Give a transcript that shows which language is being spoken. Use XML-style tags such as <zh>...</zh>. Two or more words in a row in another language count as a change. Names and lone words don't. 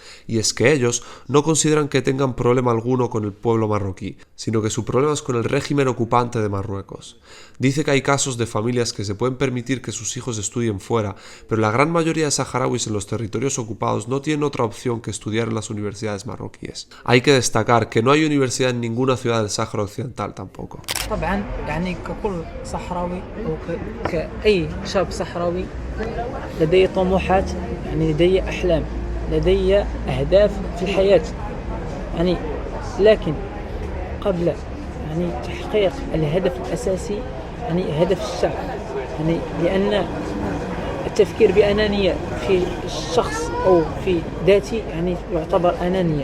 <es>y es que ellos no consideran que tengan problema alguno con el pueblo marroquí, sino que su problema es con el régimen ocupante de Marruecos. Dice que hay casos de familias que se pueden permitir que sus hijos estudien fuera, pero la gran mayoría de saharauis en los territorios ocupados no tienen otra opción que estudiar en las universidades marroquíes. Hay que destacar que no hay universidad en ninguna ciudad del Sáhara Occidental tampoco.</es> <ar>طبعا يعني ككل صحراوي أو كأي شاب صحراوي لدي طموحات، يعني لدي أحلام، لدي أهداف في الحياة، يعني لكن قبل يعني تحقيق الهدف الأساسي يعني هدف الشعب، يعني لأن التفكير بأنانية في الشخص أو في ذاتي يعني يعتبر أنانية.</ar>